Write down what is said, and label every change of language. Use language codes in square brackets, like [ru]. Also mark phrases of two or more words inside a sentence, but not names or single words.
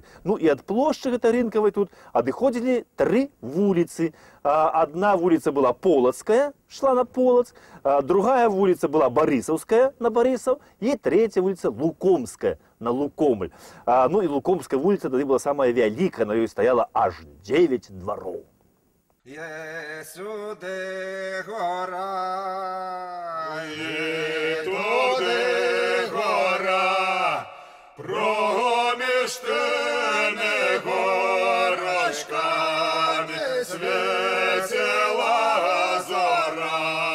[be] Ну, і ад плошчы гэтай рынкавай тут адыходзілі 3 вуліцы. Одна вуліца была Полацкая, шла на Полацк, другая вуліца была Барысаўская, на Барысаў, і третья вуліца Лукомская, на Лукомль. Ну і Лукомская вуліца тады была самая вялікая, на ёй стаяла аж 9 двароў. [uk] Сюди гора, туди гора, проміж тими горочками світила зора.